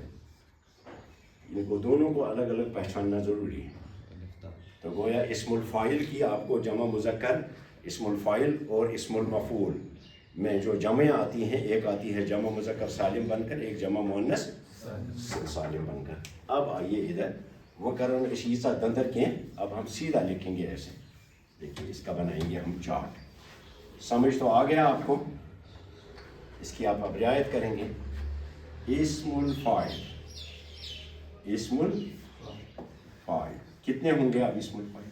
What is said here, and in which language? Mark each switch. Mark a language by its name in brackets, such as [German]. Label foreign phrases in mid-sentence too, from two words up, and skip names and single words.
[Urdu] ان کو دونوں کو الگ الگ پہچاننا ضروری ہے. تو گویا [Arabic] اسم الفاعل [Urdu] کی آپ کو جمع مذکر، [Arabic] اسم الفاعل [Urdu] اور [Arabic] اسم المفعول [Urdu] میں جو جمع آتی ہیں، ایک آتی ہے جمع مذکر سالم بن کر، ایک جمع مؤنث سالم بن کر. اب آئیے ادھر وہ کرن اشیسا دندر کے، اب ہم سیدھا لکھیں گے ایسے. دیکھیے اس کا بنائیں گے ہم چارٹ. سمجھ تو آ گیا آپ کو؟ اس کی آپ اب رعایت کریں گے. [Arabic] اسم الفاعل، اسم الفاعل [Urdu] کتنے ہوں گے اب [Arabic] اسم الفاعل؟